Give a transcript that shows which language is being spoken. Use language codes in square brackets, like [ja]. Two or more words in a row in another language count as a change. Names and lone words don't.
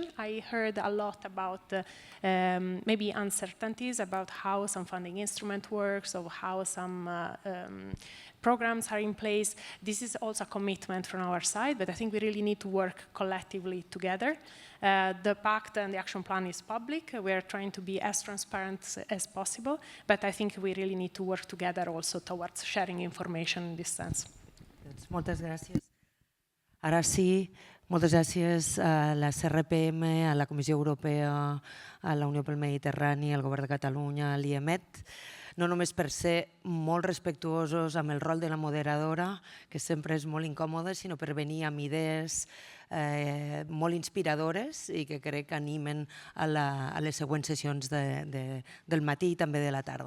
[en] I heard a lot about maybe uncertainties about how some funding instrument works, or how some programs are in place. This is also a commitment from our side, but I think we really need to work collectively together. The Pact and the action plan is public. We are trying to be as transparent as possible, but I think we really need to work together also towards sharing information in this sense. [ca] Moltes gràcies. Ara sí, moltes gràcies a la CRPM, a la Comissió Europea, a la Unió pel Mediterrani, al Govern de Catalunya, a l'IEMET, no només per ser molt respectuosos amb el rol de la moderadora, que sempre és molt incòmode, sinó per venir amb idees molt inspiradores i que crec que animen a les següents sessions del matí i també de la tarda.